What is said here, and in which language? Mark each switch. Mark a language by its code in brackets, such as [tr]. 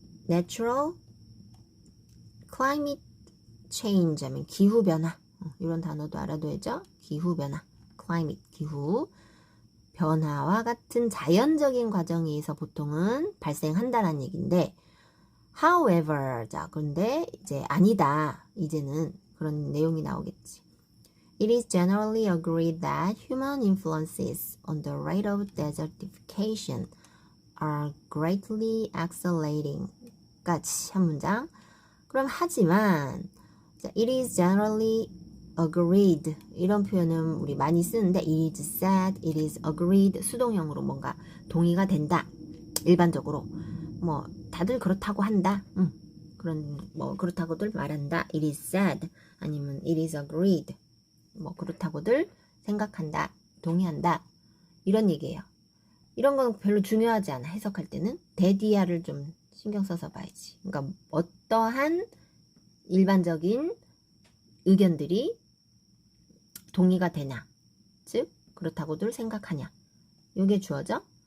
[en] Natural climate change [ko] 하면 기후변화, 이런 단어도 알아둬야죠. 기후변화, climate, 기후 변화와 같은 자연적인 과정에 의해서 보통은 발생한다라는 얘기인데, however, 자 그런데 이제 아니다, 이제는 그런 내용이 나오겠지. [en] It is generally agreed that human influences on the rate of desertification are greatly accelerating. [ko] 까지 한 문장. 그럼 하지만 [en] it is generally agreed [ko] 이런 표현은 우리 많이 쓰는데 [en] it is said, it is agreed [ko] 수동형으로 뭔가 동의가 된다. 일반적으로 뭐 다들 그렇다고 한다. 그런 뭐 그렇다고들 말한다. [en] It is said [ko] 아니면 [en] it is agreed [ko] 뭐 그렇다고들 생각한다. 동의한다. 이런 얘기예요. 이런 건 별로 중요하지 않아. 해석할 때는 대디아를 좀 신경 써서 봐야지. 그러니까 어떠한 일반적인 의견들이 동의가 되냐, 즉 그렇다고들 생각하냐, 이게 주어져.